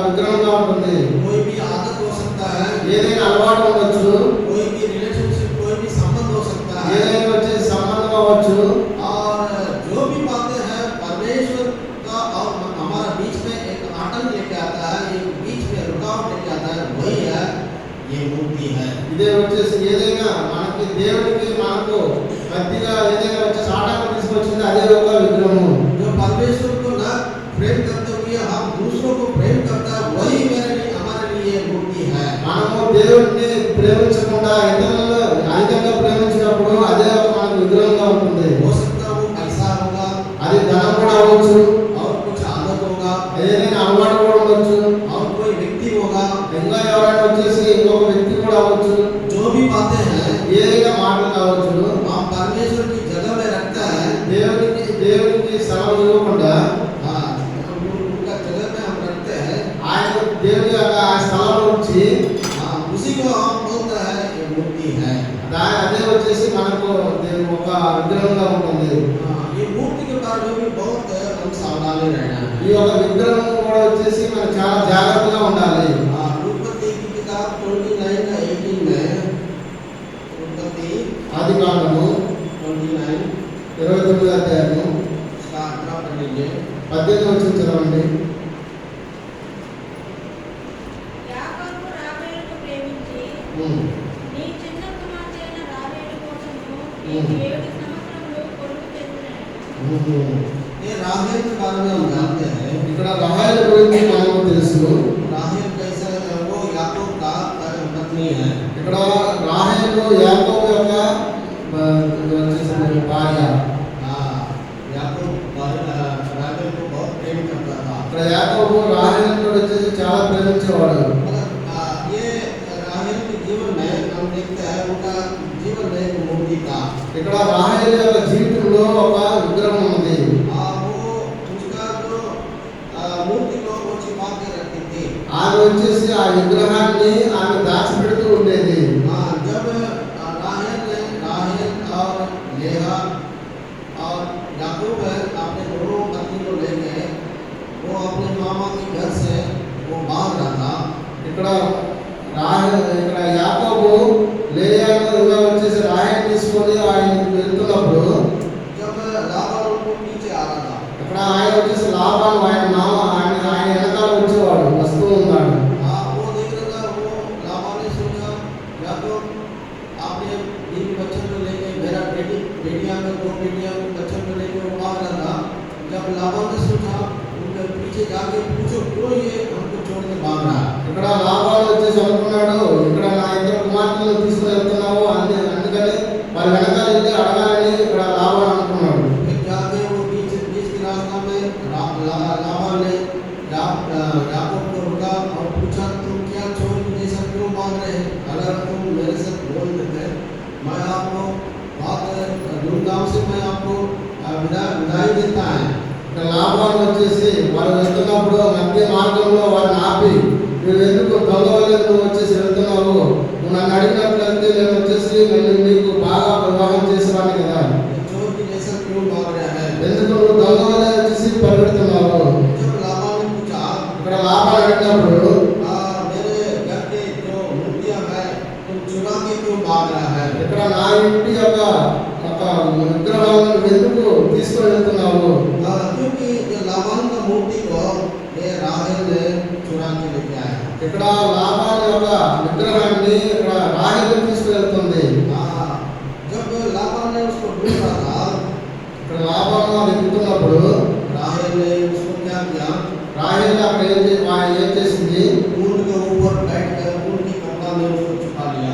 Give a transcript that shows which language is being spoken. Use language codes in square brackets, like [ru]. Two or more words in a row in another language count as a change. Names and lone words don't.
[te] విగ్రహంగా ఉంటుంది. [hi] कोई भी आदत हो सकता है, [te] ఏదైనా అలవాటు ఉండొచ్చు, [hi] कोई भी रिलेशनशिप, कोई भी संबंध हो सकता है, [te] ఏదైనా వచ్చేసి సంబంధం అవ్వచ్చు. [hi] और जो भी बातें हैं परमेश्वर का और हमारा बीच में एक आटंक लेके आता है, एक बीच में रुकावट लेके आता है, वही है ये मूर्ति है। [te] ఇదే వచ్చేసి ఏదైనా మనకి దేవుడికి మనకు మధ్యగా ఏదైనా వచ్చేసి ఆటంకం తీసుకొచ్చింది అదే ఒక విగ్రహము. [hi] जो परमेश्वर को ना प्रेम करते हुए हम दूसरों को प्रेम करता है, वही मेरे लिए हमारे लिए मूर्ति है। [te] మనము దేవుడిని ప్రేమించకుండా ఇతరులను అధికంగా ప్రేమించినప్పుడు అదే ఒక మనకు విగ్రహంగా ఉంటుంది. [hi] हो सकता है वो पैसा होगा, [te] అది ధనం కూడా అవ్వచ్చు, [hi] और कुछ आदत होगा, [te] ఏదైనా అలవాటు కూడా ఉండొచ్చు, [hi] और कोई व्यक्ति होगा, [te] ఇంకా ఎవరైనా వచ్చేసి ఇంకొక వ్యక్తి కూడా అవ్వచ్చు. [hi] जो भी बातें हैं [te] ఏదైనా మాటలు కావచ్చు. [hi] हम परमेश्वर की जगह में रखता है, [te] దేవునికి స్థలం ఇవ్వకుండా [hi] हाँ, उनका जगह में हम रखते हैं, [te] ఆయన దేవుని యొక్క ఆ స్థలంలో ఉంచి [hi] हाँ, उसी को हम बोलते हैं ये मूर्ति है। [te] అదే వచ్చేసి మనకు ఒక విగ్రహంగా ఉంటుంది. [hi] हाँ, ये मूर्ति के बारे में भी बहुत हम सावधानी रहना है। [te] ఈ యొక్క విగ్రహం కూడా వచ్చేసి మనం చాలా జాగ్రత్తగా ఉండాలి. [hi] हाँ, उत्पत्ति की किताब 29:18 में, उत्पत्ति [te] ఆది కాండము 29 29వ అధ్యాయము [hi] उसका 18 पढ़ लीजिए। [te] 18వ వచనం చదవండి. యాకోబు రాహేలును ప్రేమించి నీ చిన్న కుమార్తె అయిన రాహేలు కోసము నీకు 7 సంవత్సరములు కొడుకు తెచ్చినాడు. [hi] ये राहेल के बारे में हम जानते हैं। [te] ఇక్కడ రహాయల గురించి మనకు తెలుసు. [hi] राहेल कैसा है, वो याकूब का पत्नी है। [te] ఇక్కడ రాహేలు యాకోబు యొక్క వచ్చేసి భార్య. [hi] हाँ, याकूब राहेल को बहुत प्रेम करता था। [te] ఇక్కడ యాకోబు రాహేలును వచ్చేసి చాలా ప్రేమించేవాడు. [hi] मगर ये राहेल के जीवन में हम देखते हैं उनका जीवन में एक मूर्ति था। [te] ఇక్కడ రాహేలు యొక్క జీవితంలో ఒక విగ్రహం ఉంది. [hi] वो उसका जो मूर्ति को वो छिपा के रखती थी। [te] ఆమె వచ్చేసి ఆ విగ్రహాన్ని ఆమె దాచిపెడుతూ ఉండేది. [hi] हाँ, जब राहेल और लेहा और याकूब अपने दोनों पत्नी को लेके वो अपने मामा के घर से वो भाग रहा था। [te] ఇక్కడ ఇక్కడ యాకోబు లేయాను ఇంకా వచ్చేసి రాహేలు తీసుకొని ఆయన వెళ్తున్నప్పుడు [hi] जब लाबान उनको पीछे आ रहा था, [te] ఇక్కడ ఆయన వచ్చేసి లాబాను ఆయన మామ ఆయన వెనకాల వచ్చేవాడు వస్తూ ఉన్నాడు. [hi] वो देख रहा था, वो लाबान ने सोचा याकूब आपने बीवी बच्चों को लेके मेरा बेटियां में 2 बेटियां में बच्चों को लेके वो भाग रहा था। जब लाबान ने सोचा उनके पीछे जाके पूछो क्यों ये हमको छोड़ के भाग रहा है। [te] ఇక్కడ లాబాను వచ్చేసి అనుకున్నాడు ఇక్కడ నా ఇద్దరు కుమార్తెలను తీసుకుని వెళ్తున్నావు అందుకని వారి వెనకాల వెళ్ళి అడగాలని ఇక్కడ లాబాను అనుకున్నాడు. [hi] फिर जाके वो बीच के रास्ता में लाबान ने याकूब को रुका और पूछा तुम क्या चोर की जैसा क्यों भाग रहे हैं? अगर तुम मेरे साथ बोल देते मैं आपको बहुत धूमधाम से मैं आपको विदाई देता है। [te] ఇక్కడ లాబాను వచ్చేసి వారు వెళ్తున్నప్పుడు మధ్య మార్గంలో వారిని ఆపి నువ్వు ఎందుకు దొంగ వల్ల నువ్వు వచ్చేసి వెళ్తున్నావు, నువ్వు నన్ను అడిగినట్లయితే నేను వచ్చేసి నీకు బాగా వివాహం చేసేవాడిని కదా, [hi] चोर की जैसा क्यों भाग रहा है? [te] ఎందుకు నువ్వు దొంగ వల్ల వచ్చేసి పరిగెడుతున్నావు. [hi] जब लाबान ने पूछा [te] ఇక్కడ లాబాను అడిగినప్పుడు [hi] मेरे घर के जो मूर्तियां है तुम चुरा के क्यों भाग रहा है? [te] ఇక్కడ నా ఇంటి యొక్క ఒక విగ్రహాలను నువ్వు ఎందుకు తీసుకొని వెళ్తున్నావు. [hi] क्योंकि ये लाबान का मूर्ति को ये राहेल ने चुरा के लेके आया। [te] ఇక్కడ లాబాను యొక్క విగ్రహాన్ని ఇక్కడ రాహేలు తీసుకొని వెళ్తుంది. [hi] जब लाबान ने उसको ढूंढ रहा था, [te] ఇక్కడ లాబాను అది వెళ్తున్నప్పుడు [hi] राहेल ने उसको क्या किया? [te] రాహేలు అక్కడ ఏం చేసింది, [hi] ऊंट के ऊपर बैठ कर ऊंट की कपड़ा में उसको छुपा लिया।